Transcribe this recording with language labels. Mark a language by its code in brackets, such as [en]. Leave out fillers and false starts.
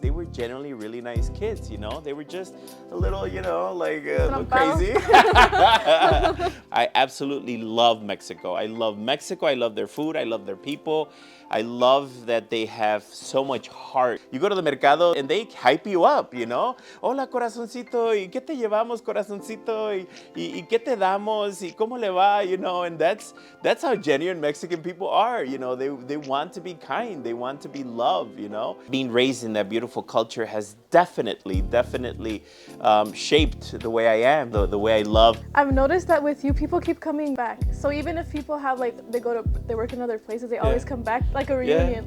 [en] They were generally really nice kids, you know. They were just a little, you know, like a little crazy. I absolutely love Mexico. I love Mexico. I love their food. I love their people. I love that they have so much heart. You go to the mercado and they hype you up, you know. [es] Hola, corazoncito, ¿y qué te llevamos, corazoncito? ¿Y qué te damos? ¿Y cómo le va? [en] You know, and that's how genuine Mexican people are, you know. They want to be kind. They want to be loved, you know. Being raised in that beautiful culture has definitely shaped the way I am, the way I love. I've noticed that with you, people keep coming back. So even if people have, like, they work in other places, they always come back, like a reunion.